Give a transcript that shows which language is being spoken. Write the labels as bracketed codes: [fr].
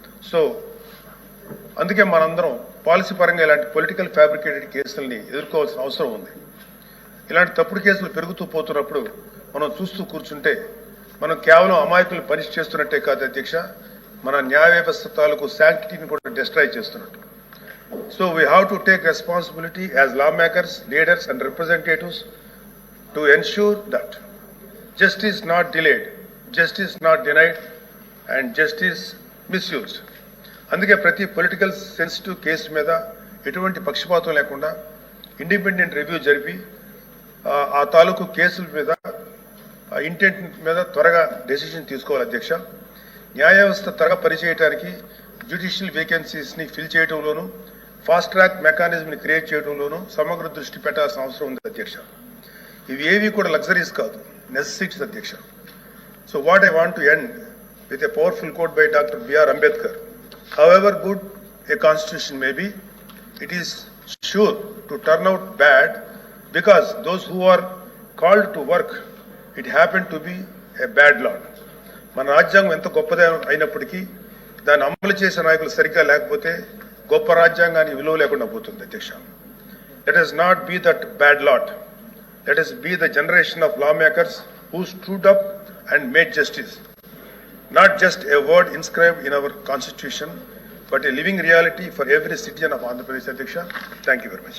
[te] So అందుకే మనందరం policy పరంగా ఇలాంటి పొలిటికల్ ఫ్యాబ్రికేటెడ్ కేసుల్ని ఎదుర్కోవాల్సిన అవసరం ఉంది. ఇలాంటి తప్పుడు కేసులు పెరుగుతూ పోతున్నప్పుడు మనం చూస్తూ కూర్చుంటే మనం కేవలం అమాయకులు పనిష్ చేస్తున్నట్టే కాదు అధ్యక్ష, మన న్యాయ వ్యవస్థ తాలూకు శాంక్టిటీని కూడా డిస్ట్రాయ్ చేస్తున్నట్టు. [en] So we have to take responsibility as lawmakers, leaders and representatives to ensure that justice not delayed, justice not denied and justice misused. [te] అందుకే ప్రతి పొలిటికల్ సెన్సిటివ్ కేసు మీద ఎటువంటి పక్షపాతం లేకుండా ఇండిపెండెంట్ రివ్యూ జరిపి ఆ తాలూకు కేసుల మీద ఇంటెంట్ మీద త్వరగా డెసిషన్ తీసుకోవాలి అధ్యక్ష. న్యాయ వ్యవస్థ త్వరగా పనిచేయడానికి judicial వేకెన్సీస్ని fill చేయడంలోనూ fast track మెకానిజంని create చేయడంలోనూ సమగ్ర దృష్టి పెట్టాల్సిన అవసరం ఉంది అధ్యక్ష. ఇవి ఏవి కూడా లగ్జరీస్ కాదు, నెసెసిటీస్ అధ్యక్ష. [en] so what I want to end with a powerful quote [te] by doctor BR Ambedkar. [en] However good a constitution may be, it is sure to turn out bad because those who are called to work it happen to be a bad lot. [te] మన రాజ్యాంగం ఎంత గొప్పదే అయినప్పటికీ దాన్ని అమలు చేసే నాయకులు సరిగ్గా లేకపోతే గొప్ప రాజ్యాంగానికి విలువ లేకుండా పోతుంది అధ్యక్ష. [en] Let us not be that bad lot. Let us be the generation of lawmakers who stood up and made justice. Not just a word inscribed in our constitution, but a living reality for every citizen of Andhra Pradesh, Adhyaksha. Thank you very much.